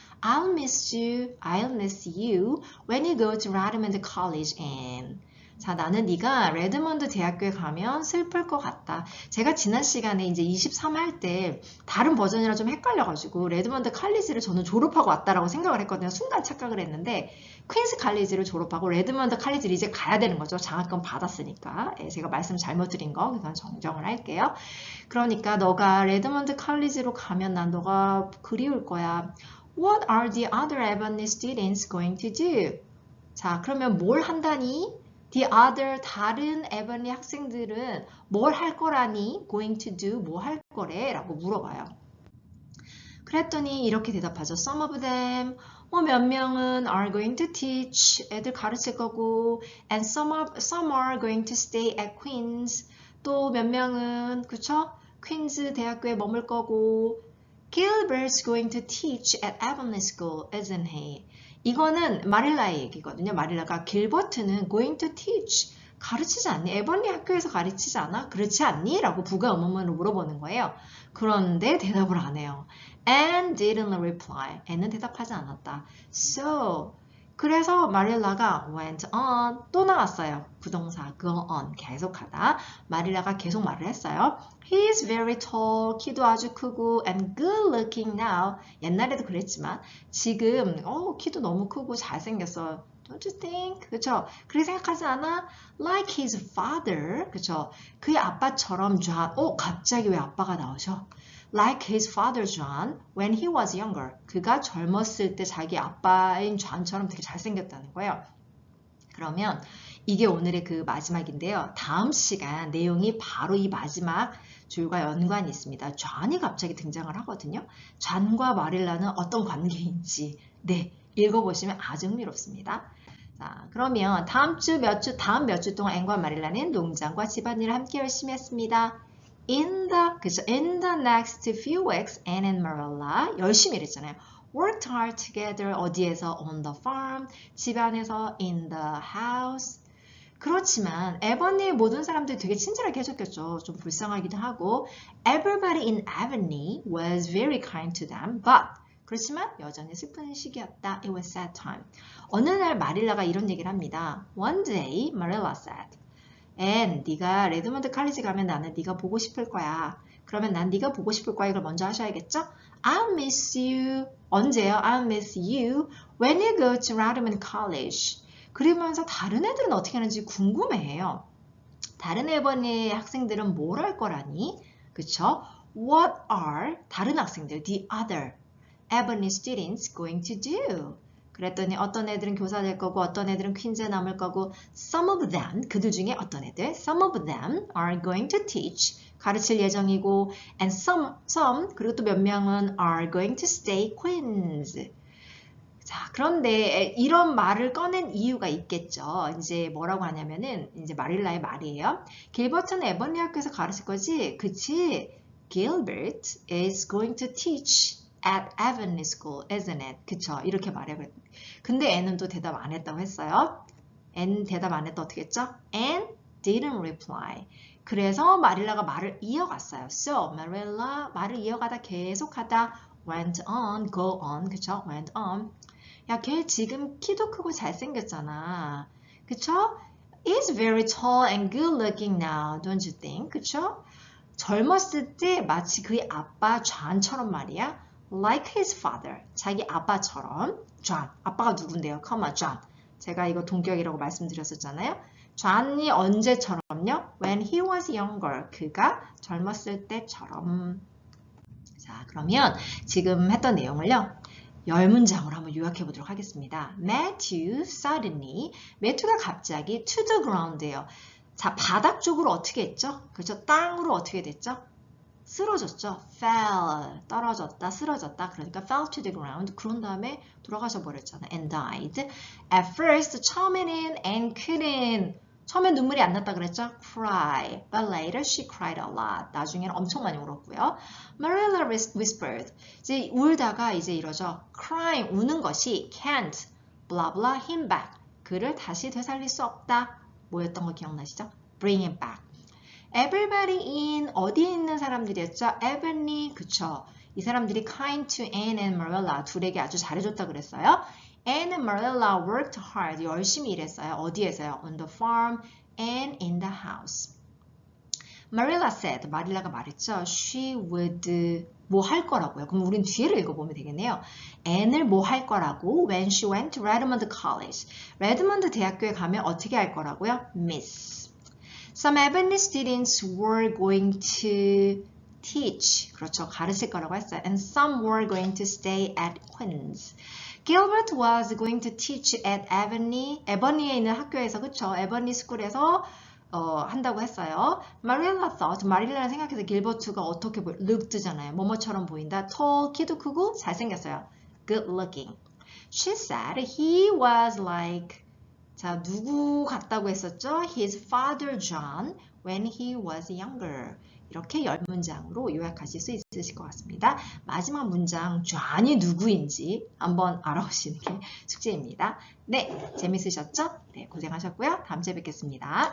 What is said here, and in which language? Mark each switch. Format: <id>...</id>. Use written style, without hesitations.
<en>I'll miss you when you go to Redmond College, Anne.</en> <ko>자, 나는 네가 레드먼드 대학교에 가면 슬플 것 같다. 제가 지난 시간에 이제 23 할 때 다른 버전이라 좀 헷갈려가지고 레드먼드 칼리지를 저는 졸업하고 왔다라고 생각을 했거든요. 순간 착각을 했는데 퀸스 칼리지를 졸업하고 레드먼드 칼리지를 이제 가야 되는 거죠. 장학금 받았으니까. 예, 제가 말씀 잘못 드린 거 그건 정정을 할게요. 그러니까 너가 레드먼드 칼리지로 가면 난 너가 그리울 거야.</ko> <en>What are the other Ebony students going to do?</en> <ko>자, 그러면 뭘 한다니?</ko> <en>The other</en> <ko>다른 에버니 학생들은 뭘 할 거라니?</ko> <en>Going to do</en> <ko>뭐 할 거래? 라고 물어봐요. 그랬더니 이렇게 대답하죠.</ko> <en>Some of them</en> <ko>몇 명은</ko> <en>are going to teach</en> <ko>애들 가르칠 거고</ko> <en>and some are going to stay at Queen's</en> <ko>또 몇 명은 그쵸? 퀸즈 대학교에 머물 거고</ko> <en>Gilbert's going to teach at Avonlea School, isn't he?</en> <ko>이거는 마릴라의 얘기거든요. 마릴라가 길버트는</ko> <en>going to teach</en> <ko>가르치지 않니? 에버니 학교에서 가르치지 않아? 그렇지 않니? 라고 부가 의문문으로 물어보는 거예요. 그런데 대답을 안 해요.</ko> <en>And didn't reply.</en> <ko>N은 대답하지 않았다.</ko> <en>So</en> <ko>그래서 마릴라가</ko> <en>went on</en> <ko>또 나왔어요. 부동사</ko> <en>go on</en> <ko>계속하다. 마릴라가 계속 말을 했어요.</ko> <en>He is very tall.</en> <ko>키도 아주 크고</ko> <en>and good looking now.</en> <ko>옛날에도 그랬지만 지금 키도 너무 크고 잘생겼어.</ko> <en>Don't you think?</en> <ko>그쵸? 그렇게 생각하지 않아?</ko> <en>Like his father.</en> <ko>그쵸? 그의 아빠처럼 John. 갑자기 왜 아빠가 나오셔?</ko> <en>Like his father John when he was younger.</en> <ko>그가 젊었을 때 자기 아빠인 John처럼 되게 잘생겼다는 거예요. 그러면 이게 오늘의 그 마지막인데요. 다음 시간 내용이 바로 이 마지막 줄과 연관이 있습니다. John이 갑자기 등장을 하거든요. John과 마릴라는 어떤 관계인지 읽어보시면 아주 흥미롭습니다. 자, 그러면 다음 몇 주 동안 앤과 마릴라는 농장과 집안일을 함께 열심히 했습니다.</ko> <en>In the next few weeks, Anne and Marilla</en> <ko>열심히 일했잖아요.</ko> <en>Worked hard together.</en> <ko>어디에서?</ko> <en>On the farm.</en> <ko>집안에서</ko> <en>in the house.</en> <ko>그렇지만 에버니의 모든 사람들이 되게 친절하게 해줬겠죠. 좀 불쌍하기도 하고</ko> <en>Everybody in Avonlea was very kind to them. But</en> <ko>그렇지만 여전히 슬픈 시기였다.</ko> <en>It was sad time.</en> <ko>어느 날 마릴라가 이런 얘기를 합니다.</ko> <en>One day, Marilla said.</en> <ko>앤, 네가 레드먼드 칼리지 가면 나는 네가 보고 싶을 거야. 그러면 난 네가 보고 싶을 거야. 이걸 먼저 하셔야겠죠?</ko> <en>I'll miss you.</en> <ko>언제요?</ko> <en>I'll miss you when you go to Redmond College.</en> <ko>그러면서 다른 애들은 어떻게 하는지 궁금해해요. 다른 에버니 학생들은 뭘 할 거라니? 그쵸?</ko> <en>What are</en> <ko>다른 학생들,</ko> <en>the other Ebony students going to do?</en> <ko>그랬더니 어떤 애들은 교사 될 거고 어떤 애들은 퀸즈에 남을 거고</ko> <en>some of them,</en> <ko>그들 중에 어떤 애들</ko> <en>some of them are going to teach,</en> <ko>가르칠 예정이고</ko> <en>and some</en> <ko>그리고 또 몇 명은</ko> <en>are going to stay queens.</en> <ko>자, 그런데 이런 말을 꺼낸 이유가 있겠죠. 이제 뭐라고 하냐면은 이제 마릴라의 말이에요. 길버트는 에버니 학교에서 가르칠 거지? 그치?</ko> <en>Gilbert is going to teach at Avonlea School, isn't it?</en> <ko>그쵸? 이렇게 말해요. 근데 N은 또 대답 안 했다고 했어요. N 대답 안 했다 어떻게 했죠?</ko> <en>N didn't reply.</en> <ko>그래서 마릴라가 말을 이어갔어요.</ko> <en>So,</en> <ko>마릴라 말을 이어가다 계속하다</ko> <en>went on, go on,</en> <ko>그쵸?</ko> <en>went on.</en> <ko>야, 걔 지금 키도 크고 잘생겼잖아. 그쵸?</ko> <en>Is very tall and good looking now, don't you think?</en> <ko>그쵸? 젊었을 때 마치 그의 아빠 존처럼 말이야.</ko> <en>Like his father.</en> <ko>자기 아빠처럼. 존. 아빠가 누군데요?</ko> <en>Come on, John.</en> <ko>제가 이거 동격이라고 말씀드렸었잖아요. 존이 언제처럼요?</ko> <en>When he was younger.</en> <ko>그가 젊었을 때처럼. 자, 그러면 지금 했던 내용을요. 10문장으로 한번 요약해 보도록 하겠습니다.</ko> <en>Matthew suddenly.</en> <ko>매튜가 갑자기</ko> <en>to the ground예요.</en> <ko>자, 바닥 쪽으로 어떻게 했죠? 그렇죠? 땅으로 어떻게 됐죠? 쓰러졌죠?</ko> <en>fell,</en> <ko>떨어졌다, 쓰러졌다.</ko> <en>그러니까 fell to the ground.</en> <ko>그런 다음에 돌아가셔 버렸잖아.</ko> <en>and died. At first,</en> <ko>처음에는</ko> <en>and couldn't.</en> <ko>처음엔 눈물이 안 났다 그랬죠?</ko> <en>cry. But later she cried a lot.</en> <ko>나중에는 엄청 많이 울었고요.</ko> <en>Marilla whispered.</en> <ko>이제 울다가 이제 이러죠.</ko> <en>crying,</en> <ko>우는 것이</ko> <en>can't, blah blah him back.</en> <ko>그를 다시 되살릴 수 없다. 뭐였던 거 기억나시죠?</ko> <en>bring him back. Everybody in</en> <ko>어디에 있는 사람들이었죠? Ebony, 그쵸? 이 사람들이</ko> <en>kind to Anne and Marilla</en> <ko>둘에게 아주 잘해줬다 그랬어요.</ko> <en>and Marilla worked hard.</en> <ko>열심히 일했어요. 어디에서요?</ko> <en>On the farm and in the house. Marilla said,</en> <ko>마릴라가 말했죠.</ko> <en>She would</en> <ko>뭐 할 거라고요. 그럼 우린 뒤에를 읽어보면 되겠네요. Anne을 뭐 할 거라고</ko> <en>when she went to Redmond College.</en> <ko>레드먼드 대학교에 가면 어떻게 할 거라고요?</ko> <en>Miss. Some Ebony students were going to teach.</en> <ko>그렇죠. 가르칠 거라고 했어요.</ko> <en>And some were going to stay at Queen's. Gilbert was going to teach at</en> <ko>에버니에 있는 학교에서, 그쵸? 에버니 스쿨에서 한다고 했어요.</ko> <en>Marilla thought,</en> <ko>마릴라는 생각해서 길버트가 어떻게 보여?</ko> <en>looked잖아요.</en> <ko>뭐뭐처럼 보인다.</ko> <en>tall,</en> <ko>키도 크고 잘생겼어요.</ko> <en>good looking. She said he was like,</en> <ko>자, 누구 같다고 했었죠?</ko> <en>His father John when he was younger.</en> <ko>이렇게 10문장으로 요약하실 수 있으실 것 같습니다. 마지막 문장, John이 누구인지 한번 알아보시는 게 숙제입니다. 네, 재밌으셨죠? 네, 고생하셨고요. 다음 주에 뵙겠습니다.</ko>